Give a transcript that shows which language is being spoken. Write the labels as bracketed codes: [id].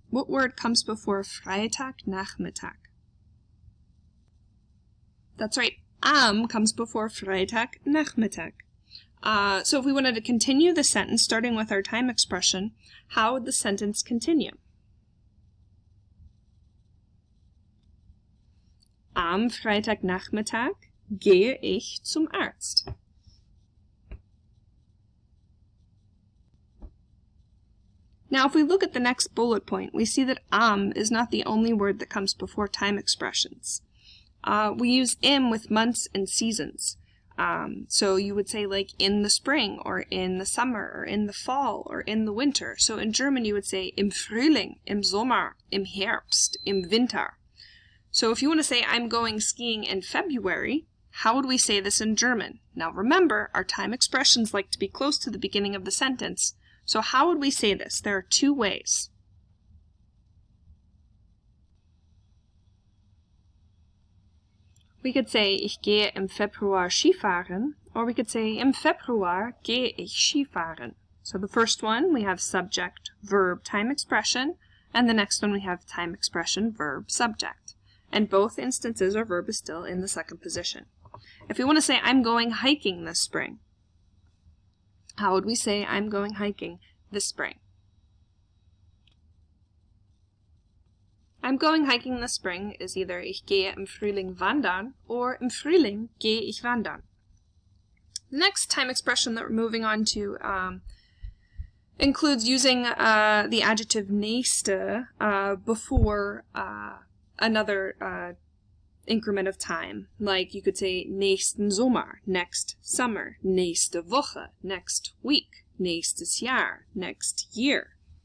[en] What word comes before Freitag Nachmittag? That's right, am comes before Freitag Nachmittag. So if we wanted to continue the sentence, starting with our time expression, how would the sentence continue? [de] Am Freitagnachmittag gehe ich zum Arzt. [en] Now, if we look at the next bullet point, we see that am is not the only word that comes before time expressions. We use im with months and seasons. So you would say like in the spring, or in the summer, or in the fall, or in the winter. So in German you would say [de] im Frühling, im Sommer, im Herbst, im Winter. [en] So if you want to say I'm going skiing in February, how would we say this in German? Now remember, our time expressions like to be close to the beginning of the sentence. So how would we say this? There are two ways. We could say, [de] ich gehe im Februar Skifahren, [en] or we could say, [de] im Februar gehe ich Skifahren. [en] So the first one, we have subject, verb, time expression, and the next one we have time expression, verb, subject. And both instances our verb is still in the second position. If we want to say, I'm going hiking this spring, how would we say, I'm going hiking this spring? I'm going hiking this spring is either [de] ich gehe im Frühling wandern or im Frühling gehe ich wandern. [en] The next time expression that we're moving on to includes using the adjective nächste before another increment of time. Like you could say nächsten Sommer, next summer, nächste Woche, next week, nächstes Jahr, next year.